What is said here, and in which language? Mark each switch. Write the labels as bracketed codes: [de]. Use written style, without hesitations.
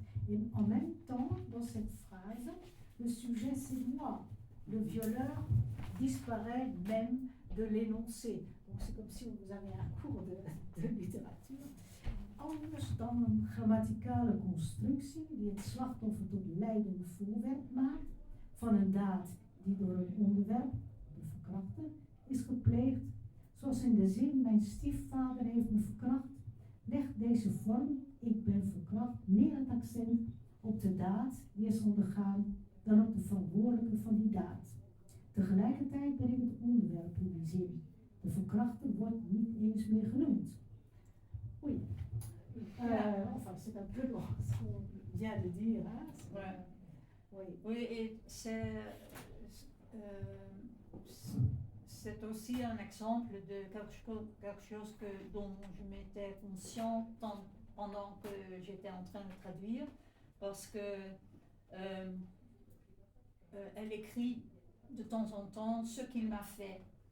[fr] Et en même temps, dans cette phrase, le sujet c'est moi. Le violeur disparaît même de l'énoncé. Donc c'est comme si vous avez un cours de littérature. [nl] Anders dan een grammaticale constructie die het slachtoffer tot lijdend voorwerp maakt van een daad die door een onderwerp, de verkrachter, is gepleegd. Zoals in de zin mijn stiefvader heeft me verkracht, legt deze vorm, ik ben verkracht, meer het accent op de daad die is ondergaan dan op de verantwoordelijke van die daad. Tegelijkertijd ben ik het onderwerp in die zin. De verkrachter wordt niet eens meer genoemd. [fr] Oui. Enfin, c'est un peu ce qu'on vient de dire. Hein? Oui. Oui, et c'est aussi un exemple de quelque chose dont je m'étais consciente pendant que j'étais en train de traduire, parce que elle écrit de temps en temps ce qu'il m'a fait.